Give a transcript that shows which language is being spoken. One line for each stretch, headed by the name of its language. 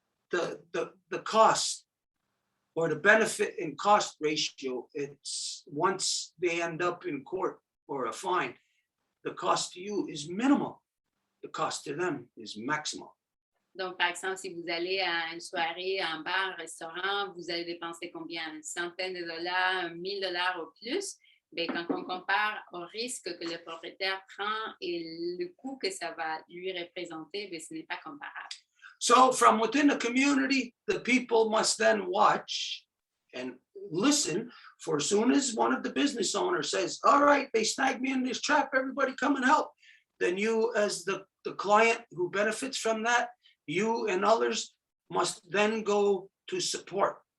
English: The cost or the benefit and cost ratio, it's once they end up in court or a fine, the cost to you is minimal. The cost to them is maximal.
French: donc par exemple, si vous allez à une soirée, en bar, restaurant, vous allez dépenser combien? Une centaine de dollars, 1000 dollars au plus. Bien, quand on compare au risque que le propriétaire prend et le coût que ça va lui représenter, bien, ce n'est pas comparable.
English: So from within the community, the people must then watch and listen for as soon as one of the business owners says, all right, they snagged me in this trap, everybody come and help. Then you as the client who benefits from that, you and others must then go to support.